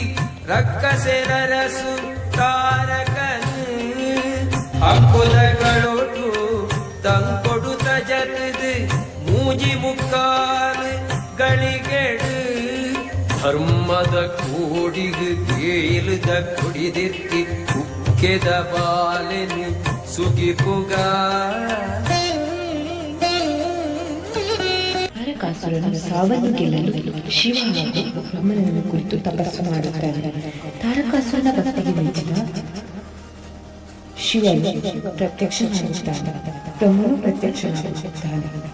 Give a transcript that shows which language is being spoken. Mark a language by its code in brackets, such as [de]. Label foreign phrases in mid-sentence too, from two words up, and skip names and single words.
[tcy] ರಕ್ಕಸೆರರಸು ತಾರಕನು ಅಕ್ಕುದಗಳೊಟ್ಟು ತಂಕೊಡುತ್ತ ಜತದು ಮೂಜಿ ಮುಕ್ಕಾಲು ಗಳಿಗೆಡು ಧರ್ಮದ ಕೂಡಿಗೆ ತೇಲುದ ಕುಡಿದೆತ್ತಿ ಕುಕ್ಕೆದ ಬಾಲೆನು ಸುಗಿಪುಗ [kn] ತಾರಕಾಸುರನ ಸಾವನ್ನು ಗೆಲ್ಲಲು ಶಿವ ಹಾಗೂ ಬ್ರಹ್ಮನನ್ನು ಕುರಿತು ತಪಸ್ಸು ಮಾಡುತ್ತಾನೆ. ತಾರಕಾಸುರನ ಭಕ್ತಿಗೆ ಮೆಚ್ಚಿದ ಶಿವನು ಪ್ರತ್ಯಕ್ಷನಾಗುತ್ತಾನೆ, ಬ್ರಹ್ಮನು ಪ್ರತ್ಯಕ್ಷನಾಗುತ್ತಾನೆ.